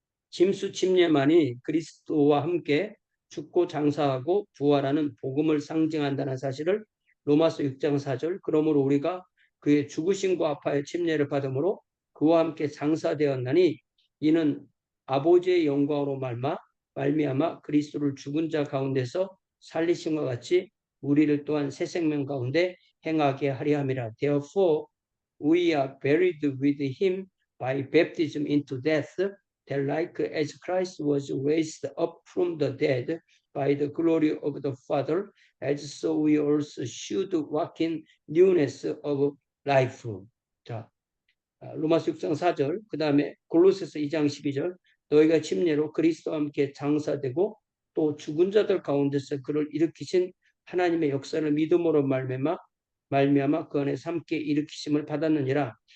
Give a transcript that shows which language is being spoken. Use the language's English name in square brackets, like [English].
[Korean] 침수 침례만이 그리스도와 함께 죽고 장사하고 부활하는 복음을 상징한다는 사실을 로마서 6장 4절 그러므로 우리가 그의 죽으심과 아파의 침례를 받음으로 그와 함께 장사되었나니 이는 아버지의 영광으로 말미암아 그리스도를 죽은 자 가운데서 살리심과 같이 우리를 또한 새 생명 가운데 행하게 하려 함이라. [English] Therefore we are buried with him by baptism into death, that like as Christ was raised up from the dead by the glory of the Father, as so we also should walk in newness of life. [Korean] 자, 로마서 6장 4절, 그 다음에 골로새서 2장 12절, 너희가 침례로 그리스도와 함께 장사되고 또 죽은 자들 가운데서 그를 일으키신 하나님의 역사를 믿음으로 말미암아 그 안에서 함께 일으키심을 받았느니라.